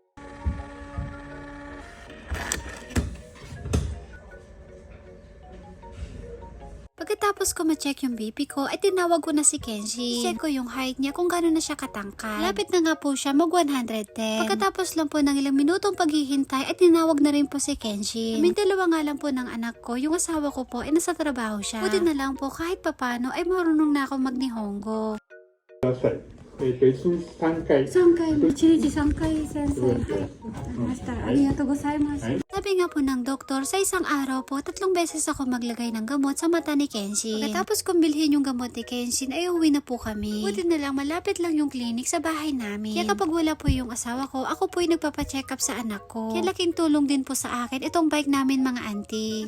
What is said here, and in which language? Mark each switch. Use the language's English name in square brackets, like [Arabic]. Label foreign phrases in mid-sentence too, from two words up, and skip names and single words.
[Filipino] Pagkatapos ko ma-check yung BP ko, ay tinawag ko na si Kenshin. Check ko yung height niya kung gano'n na siya katangkad. Lapit na nga po siya mag 110. Pagkatapos lang po ng ilang minutong paghihintay, ay tinawag na rin po si Kenshin. Kaming dalawa nga lang po ng anak ko, yung asawa ko po ay nasa trabaho siya. Buti na lang po kahit papano ay marunong na ako mag-Nihongo. [Japanese] 3回 3回、1日3回先生、はい、ました。ありがとうございます。 [Filipino] Sabi nga po ng doktor, sa isang araw po, 3 beses ako maglagay ng gamot sa mata ni Kenshin. Pagkatapos kong bilhin yung gamot ni Kenshin, ay uwi na po kami. Buti na lang, malapit lang yung clinic sa bahay namin. Kaya kapag wala po yung asawa ko, ako po yung nagpapacheck up sa anak ko. Kaya laking tulong din po sa akin itong bike namin mga auntie.